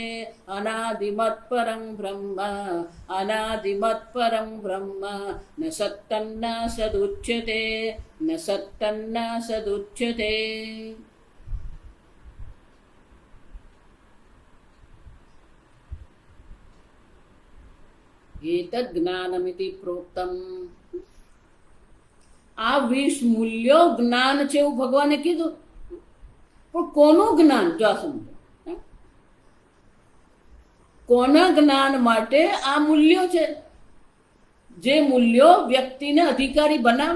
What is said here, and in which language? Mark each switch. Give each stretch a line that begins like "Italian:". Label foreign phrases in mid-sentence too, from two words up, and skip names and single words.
Sanskrit: अनादिमत्परं ब्रह्म अनादिमत्परं ब्रह्म न सत्तन्न सदुच्यते न सत्तन्न सदुच्यते। एतद् જ્ઞાનમિતિ પ્રોક્તમ।
Gujarati: આ 20 મૂલ્યો જ્ઞાન છે એવું ભગવાને કીધું, પણ કોનું જ્ઞાન? જો સમજો, કોના જ્ઞાન માટે આ મૂલ્યો છે? જે મૂલ્યો વ્યક્તિને અધિકારી બનાવે।